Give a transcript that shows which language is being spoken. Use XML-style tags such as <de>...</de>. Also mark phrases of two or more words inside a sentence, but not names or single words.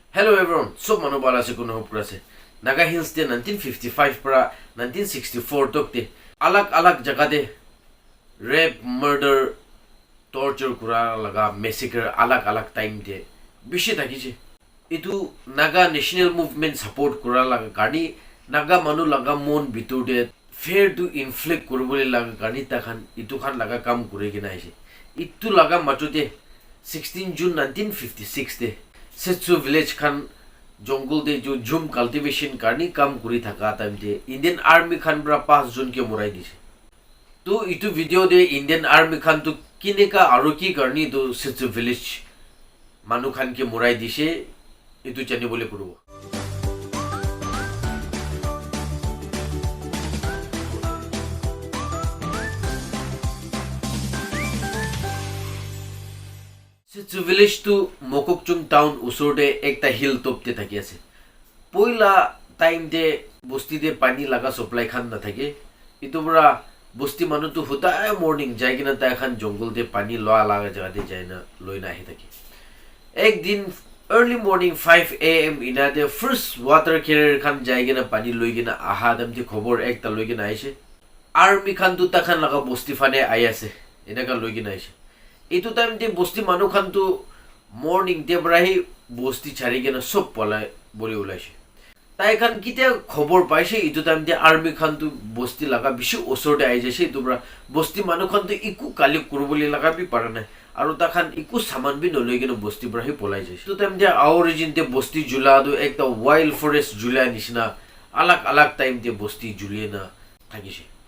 <en>Hello everyone,</en> <nag>so manu bala se kuno pura se Naga Hills de 1955 para 1964 tok de alag jagah de</nag> <en>rape, murder, torture</en> <nag>kura laga massacre alag time de bishi thakise. Itu Naga national movement support kura laga kani Naga manu laga mon bitur de</nag> <en>fair to inflict</en> <nag>kurubole laga kani takhan itu khan laga kam kure kina aise. Itu laga machu de 16 June 1956 de SETSÜ village khan jungle de jo</nag> <en>jhum cultivation</en> <nag>karni kam kuri thaka time de Indian army khan bra 5 jon ke morai dise. To itu video de Indian army khan to kineka aru ki karni to SETSÜ village manu khan ke morai dise itu chani bole kurubo. SETSÜ village to Mokokchung town usorde ekta hill top te thaki ase. Poila time de bosti de pani laga supply khan na thake. Itu bra bosti manu to hota morning jai gina ta khan jungle de pani loa laga jaga de jaina loina hi thake. Ek din</nag> <en>early morning 5 am</en> <nag>ina de</nag> <en>first water carrier</en> <nag>khan jai gina pani loi gina aha dam de khobor ekta loi gina aise. Army khan tu ta khan laga bosti fane ai ase. Ina ka loi gina aise. Itu time de bosti manu khan tu morning de brahi bosti chari gena sob pola boli ulaise. Tai khan kite khobor paise itu time de army khan tu bosti laga bishi osor de ai jaise itu bra bosti manu khan tu iku kali kuruboli laga bi para nai aru ta khan iku saman bi noloi gena bosti brahi polai jaise. Itu time de origin de bosti jula do ekta</nag> <en>wild forest</en> <nag>jula nishina alag time de bosti juliena thakise.</nag>